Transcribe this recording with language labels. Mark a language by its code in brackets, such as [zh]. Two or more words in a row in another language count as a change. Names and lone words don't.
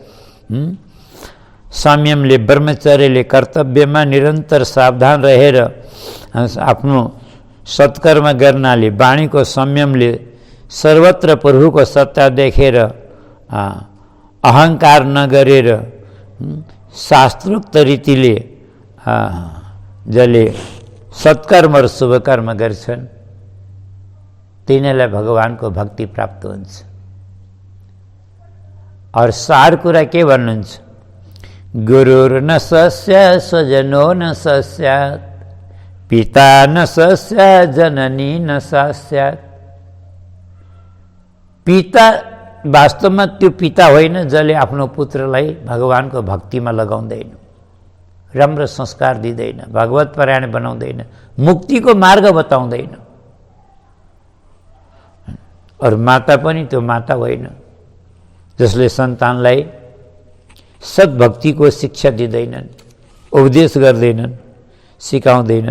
[ne] संयमले, ब्रह्मचर्यले, कर्तव्यमा निरन्तर सावधान रहेर आफ्नो सत्कर्म गर्नाले, वाणीको संयमले, सर्वत्र प्रभुको सत्ता देखेर अहङ्कार नगरेर शास्त्रोक्त रीतिले जसले सत्कर्म र शुभकर्म गर्छन् तिनीलाई भगवानको भक्ति प्राप्त हुन्छ। और सार कुरा के भन्नुहुन्छ? [sa] गुरुर न सस्य स्वजनो न सस्यात्, पिता न सस्यात्, जननी न सस्यात्। [ne] पिता वास्तवमा त्यो पिता होइन जसले आफ्नो पुत्रलाई भगवानको भक्तिमा लगाउँदैन, राम्रो संस्कार दिँदैन, भगवत परायण बनाउँदैन, मुक्तिको मार्ग बताउँदैन। और माता पनि त्यो माता होइन जसले सन्तानलाई सद्भक्तिको शिक्षा दिँदैनन्, उपदेश गर्दैनन्, सिकाउँदैनन्।